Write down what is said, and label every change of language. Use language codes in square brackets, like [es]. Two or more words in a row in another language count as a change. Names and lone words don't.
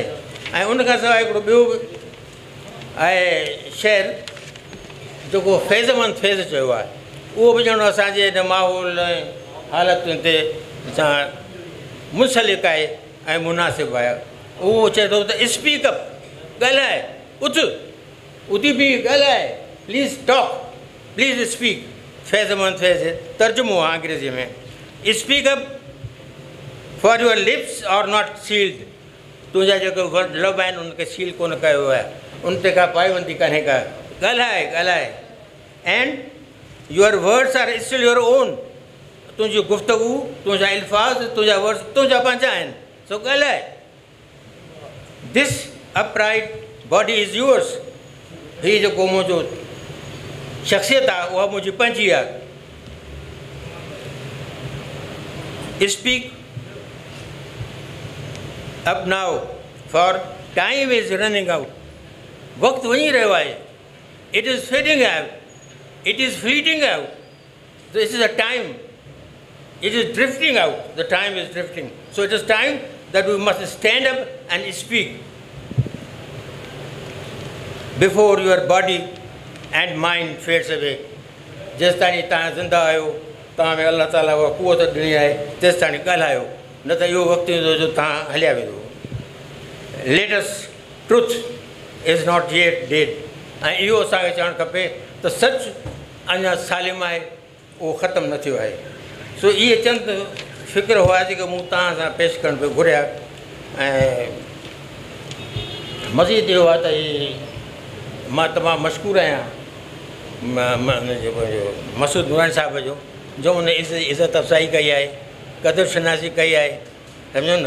[sd] ऐं उनखां सवाइ हिकिड़ो ॿियो बि आहे शहर जेको फैज़मंद फैज़ चयो आहे, उहो बि ॼणो असांजे हिन माहौल ऐं हालतुनि ते सां मुंसलिक आहे ऐं मुनासिबु आहे। उहो चए थो त [en] speak up, [sd] ॻाल्हाए, उथी बि ॻाल्हाए, [en] please talk, please speak. [sd] फैज़ तर्जुमो आहे अंग्रेज़ीअ में, [en] speak up for your lips are not sealed. [sd] तुंहिंजा जेके लब आहिनि उनखे सील कोन कयो आहे, उन ते का पाबंदी कान्हे का, ॻाल्हाए। [en] and your words are still your own. [sd] तुंहिंजी गुफ़्तगू, तुंहिंजा अल्फाज़, तुंहिंजा वर्ड्स तुंहिंजा पंहिंजा आहिनि, सो ॻाल्हाए। [en] this upright body is yours. [sd] हीअ जेको मुंहिंजो शख़्सियत आहे उहा मुंहिंजी पंहिंजी आहे। [en] speak up now for time is running out. [sd] वक़्तु वञी रहियो आहे, [en] it is fading out, it is fleeting out, this is a time, it is drifting out, the time is drifting. So it is time that we must stand up and speak before your body and mind fades away. [sd] जेसि ताईं तव्हां ज़िंदा आहियो, तव्हां में अल्लाह ताला उहा क़ुवत ॾिनी आहे, तेसि ताईं ॻाल्हायो, न त इहो वक़्तु ईंदो जो तव्हां हलिया वेंदो। [en] latest truth is not yet dead. [sd] ऐं इहो असांखे चवणु खपे त सच अञा सालिम आहे, उहो ख़तमु न थियो आहे। सो इहे चंद फ़िक्र हुआ जेके मूं तव्हां सां पेश करण पियो घुरिया। ऐं मज़ीद इहो आहे त मां तमामु मशकूरु आहियां जेको मसूद मुरानी साहिब जो उन इज़त अफ़ज़ाई कई आहे, क़दुरु शनासी कई आहे, सम्झो न।